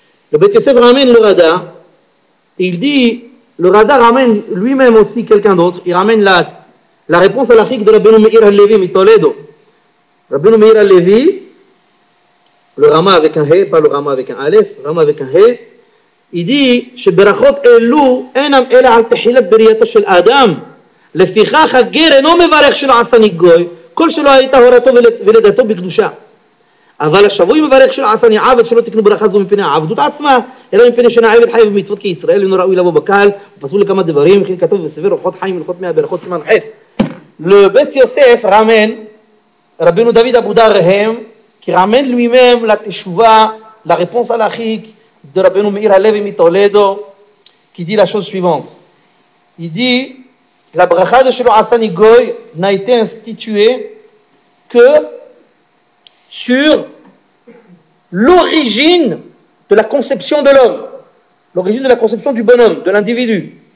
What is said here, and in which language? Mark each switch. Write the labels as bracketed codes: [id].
[fr] Le Bet Yosef ramène le Rada, et il dit, le Rada ramène lui-même aussi quelqu'un d'autre, il ramène la réponse à l'Afrique de Rabbeinu Meir al-Levi, Mitoledo. Rabbeinu Meir al-Levi, le Rama avec un He, pas le Rama avec un Aleph, le Rama avec un He, il dit, [he] Sheberachot elu enam ela al tehilat beriyato shel Adam, לפיכך הגר אינו מברך שלא עשני גוי, כל שלא הייתה הורתו ולידתו בקדושה. אבל השבוי מברך שלא עשני עבד, שלא תקנו ברכה זו מפני העבדות עצמה, אלא מפני שאינה עבד חי במצוות כישראל, אינו ראוי לבוא בקהל, ופסול לכמה דברים, וכן כתוב בספר אורחות חיים הלכות 100 בהלכות סימן ח'. [fr] Le Beth Yosef ramène Rabbeinu David Abou Darhem, qui ramène lui-même la teshuva, la réponse halachique de Rabbeinu Meir Halevi Mitoledo, qui dit la chose suivante. Il dit, la bracha de Shelo Asani Goy n'a été instituée que sur l'origine de la conception de l'homme, l'origine de la conception du bonhomme, de l'individu.